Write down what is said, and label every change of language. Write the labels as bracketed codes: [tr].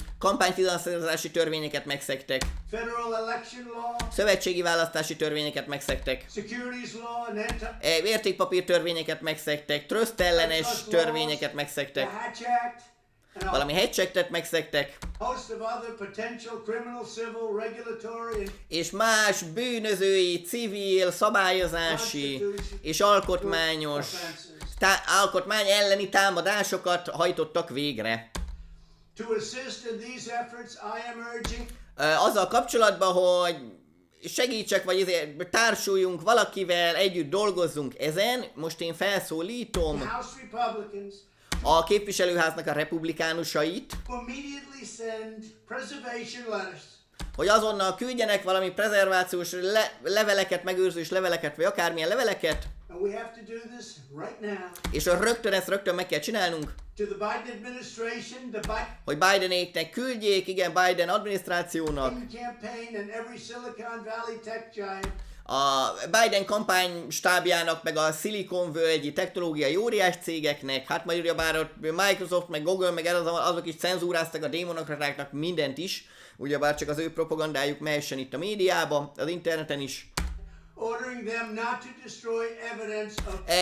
[hu] kampányfinanszírozási törvényeket megszegtek, [en] federal election law, [hu] szövetségi választási törvényeket megszegtek, [en] securities law, and [hu] értékpapír törvényeket megszegtek, tröszt ellenes törvényeket [en] the [hu] megszegtek, [en] Hatch Act, and a [hu] valami hedge-et megszegtek, [en] host of other potential criminal, civil, regulatory, and [hu] és más bűnözői, civil, szabályozási és alkotmányos alkotmány elleni támadásokat hajtottak végre. [en] to assist in these efforts, I am urging [hu] Azzal kapcsolatban, hogy segítsek, vagy ezért társuljunk valakivel, együtt dolgozzunk ezen, most én felszólítom [en] House Republicans [hu] a képviselőháznak a republikánusait, [en] to immediately send preservation letters [hu] hogy azonnal küldjenek valami prezervációs leveleket, megőrzős leveleket, vagy akármilyen leveleket, [en] and we have to do this right now, [hu] és ezt rögtön meg kell csinálnunk, [en] to the Biden administration, the Biden [hu] hogy Bidenéknek küldjék, igen, Biden adminisztrációnak, [en] campaign, and every Silicon Valley tech giant [hu] a Biden kampánystábjának, meg a Silicon völgyi technológiai óriás cégeknek, hát majd ugyebár ott Microsoft, meg Google, meg azok is cenzúráztak a démonokratáknak mindent is, ugyebár csak az ő propagandájuk mehessen itt a médiában, az interneten is. [en] ordering them not to destroy evidence of